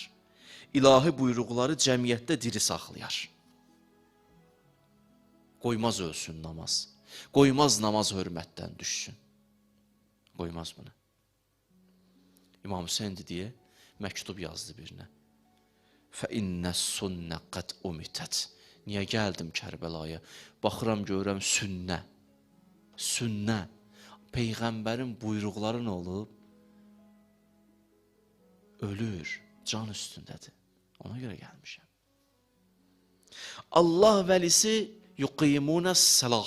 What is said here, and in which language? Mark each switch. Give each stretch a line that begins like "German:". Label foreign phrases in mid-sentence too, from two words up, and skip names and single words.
Azerbaijani: İlahi buyruqları cəmiyyətdə diri saxlayar. Qoymaz ölsün namaz. Qoymaz namaz hörmətdən düşsün. Qoymaz bunu. İmam Hüseyin deyə məktub yazdı birinə.
Arabic: فَإِنَّ السُنَّ قَدْ اُمِتَتْ
Azerbaijani: Niyə gəldim Kərbəlaya? Baxıram, görürəm sünnə. Sünnə. Peyğəmbərin buyruqları nə olub? Ölür, can üstündədir. Ona görə gəlmişəm. Allah vəlisi
Arabic: يقيمون الصلاة.